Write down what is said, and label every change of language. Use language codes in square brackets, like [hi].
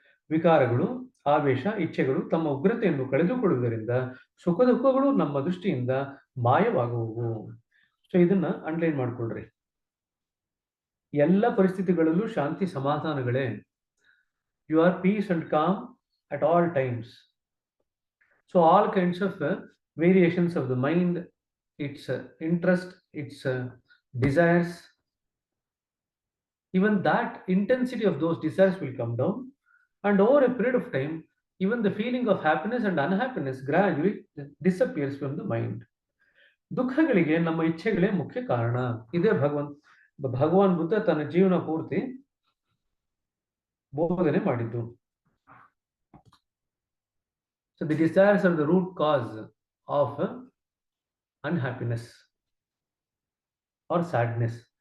[kn] ವಿಕಾರಗಳು, ಆವೇಶ, ಇಚ್ಛೆಗಳು ತಮ್ಮ ಉಗ್ರತೆಯನ್ನು ಕಳೆದುಕೊಳ್ಳುವುದರಿಂದ ಸುಖ ದುಃಖಗಳು ನಮ್ಮ ದೃಷ್ಟಿಯಿಂದ ಮಾಯವಾಗುವು. ಸೊ ಇದನ್ನ ಅಂಡರ್ಲೈನ್ ಮಾಡ್ಕೊಳ್ರಿ. ಎಲ್ಲ ಪರಿಸ್ಥಿತಿಗಳಲ್ಲೂ ಶಾಂತಿ ಸಮಾಧಾನಗಳೇ. [en] You are peace and calm at all times. So all kinds of variations of the mind, it's interest, it's desires, even that intensity of those desires will come down, and over a period of time even the feeling of happiness and unhappiness gradually disappears from the mind. [kn] ದುಃಖಗಳಿಗೆ ನಮ್ಮ ಇಚ್ಛೆಗಳೇ ಮುಖ್ಯ ಕಾರಣ. ಇದೇ ಭಗವಾನ್ ಬುದ್ಧ ತನ್ನ ಜೀವನ ಪೂರ್ತಿ ಬೋಧನೆ ಮಾಡಿದ್ದು. [en] So the desires are the root cause of unhappiness or sadness.